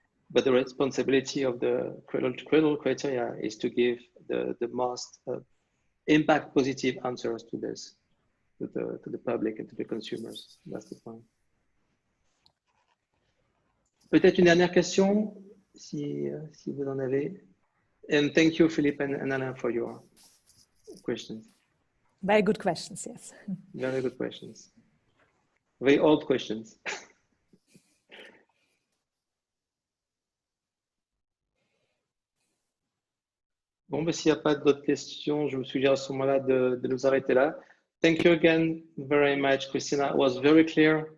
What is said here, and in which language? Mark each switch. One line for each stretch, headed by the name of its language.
English: But the responsibility of the Cradle criteria is to give the most impact positive answers to this, to the public and to the consumers. That's the point.
French: Peut-être une dernière question, si vous en avez.
English: And thank you, Philippe and Alain, for your questions. Very good questions, yes. Very good questions. Very old questions.
French: Bon, mais s'il n'y a pas d'autres questions, je vous suggère à ce moment-là de nous arrêter là.
English: Thank you again very much, Christina. It was very clear.